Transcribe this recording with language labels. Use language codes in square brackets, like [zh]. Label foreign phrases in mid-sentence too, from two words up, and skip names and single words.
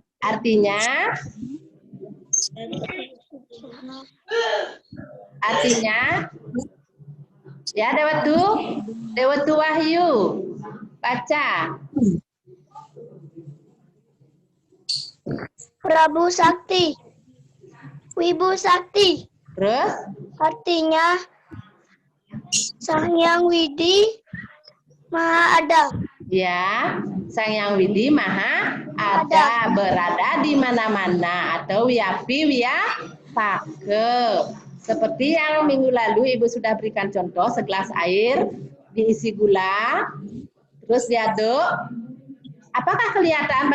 [id] Artinya? Ya, Dewatu Wahyu. Baca. Prabu Sakti. Wibu Sakti. Terus? Artinya Sang Hyang Widi Maha Ada. Ya, Sang Hyang Widi Maha Ada, berada di mana-mana atau wiapi wiyapake. Seperti yang minggu lalu Ibu sudah berikan contoh, segelas air diisi gula, terus diaduk. Apakah kelihatan?